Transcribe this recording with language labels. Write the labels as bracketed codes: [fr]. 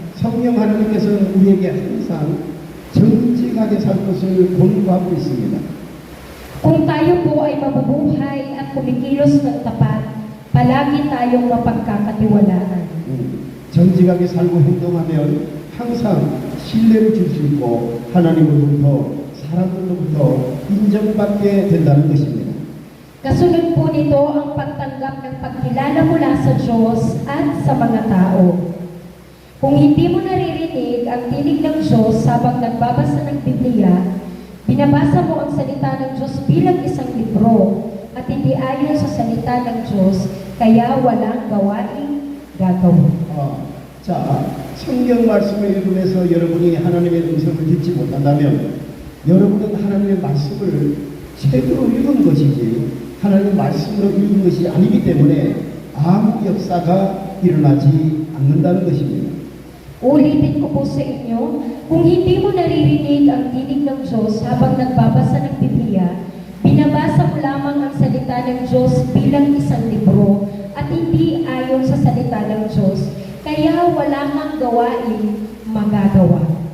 [ko] 성령 하나님께서는 우리에게 항상 정직하게 살 것을 권고하고 있습니다. [tl] Kung tayo po ay mabubuhay at kumikilos ng tapat, palagi tayong mapagkakatiwalaan. [ko] 정직하게 살고 행동하면 항상 신뢰를 줄 수 있고 하나님으로부터 사람들로부터 인정받게 된다는 것입니다. [tl] Kasunod po nito ang pagtanggap ng pagkilala mula sa Diyos at sa mga tao. Kung hindi mo naririnig ang tinig ng Diyos habang nagbabasa ng Biblia, binabasa mo ang salita ng Diyos bilang isang libro at hindi ayon sa salita ng Diyos, kaya walang gawaing gagawin. [ko] 자, 성경 말씀을 읽으면서 여러분이 하나님의 음성을 듣지 못한다면 여러분은 하나님의 말씀을 책으로 읽은 것이지 하나님의 말씀으로 읽은 것이 아니기 때문에 아무 역사가 일어나지 않는다는 것입니다. [tl] Ulitin ko po sa inyo, kung hindi mo naririnig ang tinig ng Diyos habang nagbabasa ng Biblia, binabasa mo lamang ang salita ng Diyos bilang isang libro at hindi ayon sa salita ng Diyos, kaya wala kang gawain magagawa.